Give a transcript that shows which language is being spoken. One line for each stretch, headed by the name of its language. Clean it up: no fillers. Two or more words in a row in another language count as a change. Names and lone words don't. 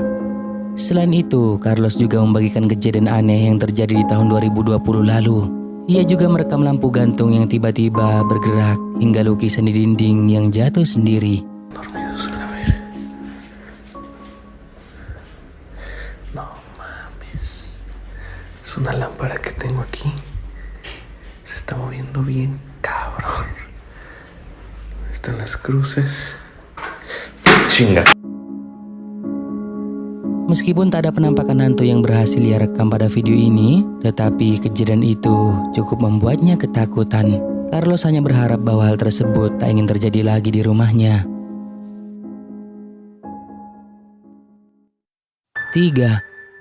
Indonesian: Selain itu, Carlos juga membagikan kejadian aneh yang terjadi di tahun 2020 lalu. Ia juga merekam lampu gantung yang tiba-tiba bergerak hingga lukisan di dinding yang jatuh sendiri.
Spanish: No mames. Es una lámpara que tengo aquí. Se está moviendo bien cabrón. Están las cruces. Chinga.
Indonesian: Meskipun tak ada penampakan hantu yang berhasil ia rekam pada video ini, tetapi kejadian itu cukup membuatnya ketakutan. Carlos hanya berharap bahwa hal tersebut tak ingin terjadi lagi di rumahnya. 3.